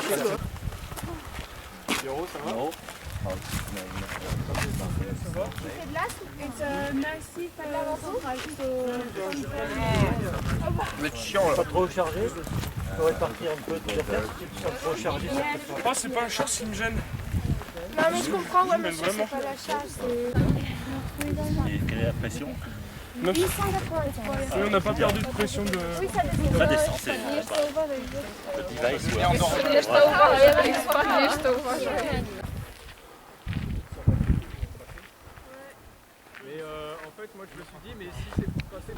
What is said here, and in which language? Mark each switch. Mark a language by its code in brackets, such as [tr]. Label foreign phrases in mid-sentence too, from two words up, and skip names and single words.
[fr] Pas trop chargé, pour répartir un peu tes affaires, si tu sens trop chargé, ça peut faire. Ah, c'est pas la charge qui me gêne. Non mais je comprends, ouais, mais c'est pas la charge. Et quelle est la pression? 883. Oui, on n'a pas perdu de pression de... Oui, ça descend. Ça descend, c'est le device. Ouais. [pl] Jeszcze uważaj, spadniesz, to uważaj. [fr] Mais en fait, moi je me suis dit, mais si c'est pour passer...